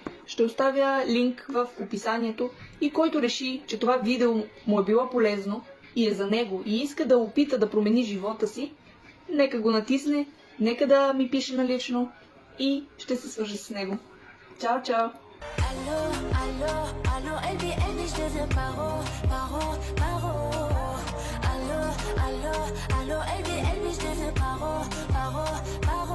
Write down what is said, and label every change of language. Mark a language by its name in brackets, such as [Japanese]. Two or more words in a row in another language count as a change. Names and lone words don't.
[Bulgarian] Ще оставя линк в описанието и който реши, че това видео му е било полезно и е за него и иска да опита да промени живота си, нека го натисне, нека да ми пише налично и ще се свържа с него. Чао, чао! [French] Allô, allô, allô, LBN, je deviens paro. Allô, allô, allô, LBN, je deviens paro.